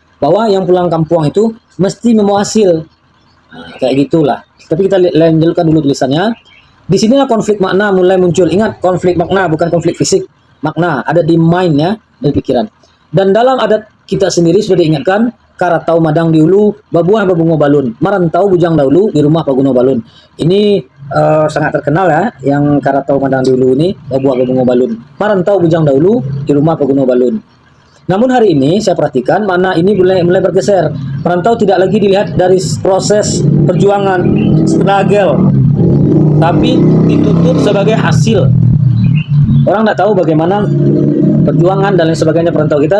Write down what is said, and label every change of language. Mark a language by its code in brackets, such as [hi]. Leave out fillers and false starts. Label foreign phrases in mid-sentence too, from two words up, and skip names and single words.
[id] Bahwa yang pulang kampung itu mesti membawa hasil. Nah, kayak gitulah. Tapi kita lanjutkan dulu tulisannya. Di sinilah konflik makna mulai muncul. Ingat, konflik makna bukan konflik fisik. Makna ada di mind ya, di pikiran. Dan dalam adat kita sendiri sudah diingatkan, [min] karatau madang diulu, babuah babungo balun, marantau bujang dahulu di rumah paguno balun. [id] Ini sangat terkenal ya, yang [min] karatau madang diulu [id] ini, [min] babuah babungo balun, marantau bujang dahulu di rumah paguno balun. [id] Namun hari ini saya perhatikan makna ini mulai bergeser. Perantau tidak lagi dilihat dari proses perjuangan, struggle, tapi dituntut sebagai hasil. Orang tidak tahu bagaimana perjuangan dan lain sebagainya perantau kita.